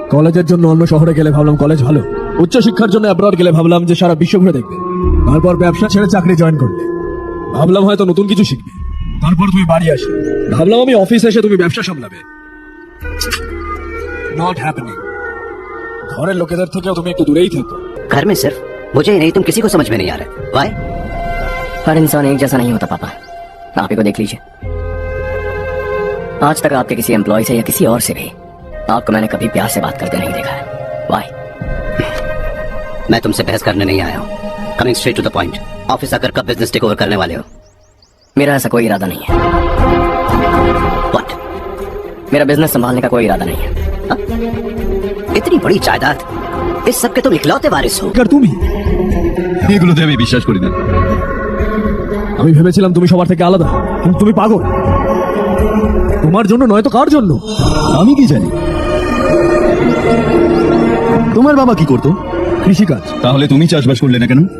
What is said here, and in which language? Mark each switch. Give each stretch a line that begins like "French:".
Bangla: কলেজের জন্য অন্য শহরে গেলে ভাবলাম কলেজ ভালো, উচ্চশিক্ষার জন্য অ্যাব্রড গেলে ভাবলাম যে সারা বিশ্ব ঘুরে দেখবে। তারপর ব্যবসা ছেড়ে চাকরি জয়েন করলে, ভাবলাম হয়তো নতুন কিছু শিখবে। তারপর তুমি বাড়ি আসে, ভাবলাম আমি অফিসে এসে তুমি ব্যবসা সামলাবে।
English: Not happening.
Bangla: ঘরের লোকেদের থেকেও তুমি একটু দূরেই থাকো।
Hindi: घर में सिर्फ मुझे ही नहीं तुम किसी को समझ में नहीं आ रहा।
English: Why?
Hindi: हर इंसान एक जैसा नहीं होता पापा, आप ही को देख लीजिए। आज तक आपके किसी एम्प्लॉय से या किसी और से भी आपको मैंने कभी प्यार से बात करते नहीं देखा है।
English: Why?
Hindi: मैं तुमसे बहस करने नहीं आया हूँ।
English: coming straight to the point,
Hindi: office आकर कब बिजनेस टेक ओवर करने वाले हो? मेरा ऐसा कोई इरादा नहीं है।
English: What?
Hindi: मेरा बिजनेस संभालने का कोई इरादा नहीं है। इतनी बड़ी जायदाद, इस सब के तुम इकलौते वारिस हो।
Bangla: আর তুমি? এগুলোতে আমি বিশ্বাস করি না। আমি ভেবেছিলাম তুমি সবার থেকে আলাদা, কিন্তু তুমি পাগল। তোমার জন্য নয় তো কার জন্য? আমি কি জানি? তোমার বাবা কি করতো? কৃষিকাজ। তাহলে তুমি চাষবাস করলে না কেন?